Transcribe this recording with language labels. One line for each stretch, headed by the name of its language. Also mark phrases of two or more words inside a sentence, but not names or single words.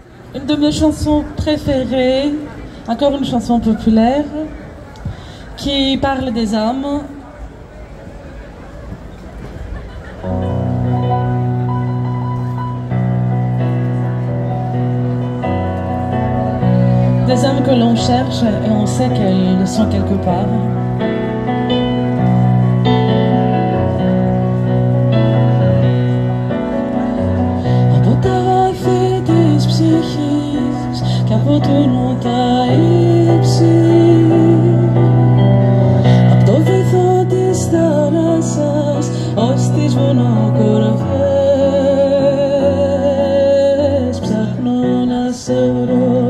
French: une de mes chansons préférées, encore une chanson populaire, qui parle des âmes. Des âmes que l'on cherche et on sait qu'elles sont quelque part.
Greek: Από τα βάθη της ψυχής κι αποτελούν τα ύψη, απ' το βυθό της θάλασσας ως τις βουνοκορφές ψάχνω να σε βρω.